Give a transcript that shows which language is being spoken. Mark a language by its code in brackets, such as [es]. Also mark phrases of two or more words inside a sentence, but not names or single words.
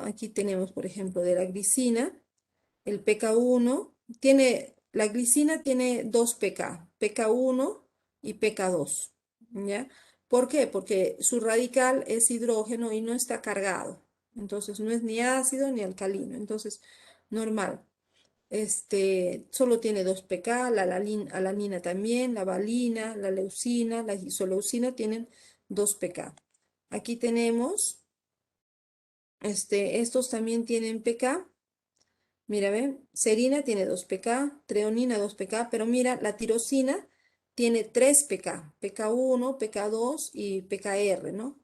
[es] Aquí tenemos, por ejemplo, de la glicina, el pK1, la glicina tiene dos pK, pK1 y pK2, ¿ya? ¿Por qué? Porque su radical es hidrógeno y no está cargado, entonces no es ni ácido ni alcalino, entonces normal. Solo tiene 2 pK, la alanina también, la valina, la leucina, la isoleucina tienen 2 pK. Aquí tenemos, estos también tienen pK. Mira, ven, serina tiene 2 pK, treonina 2 pK, pero mira, la tirosina tiene 3 pK, pK1, pK2 y pKr, ¿no?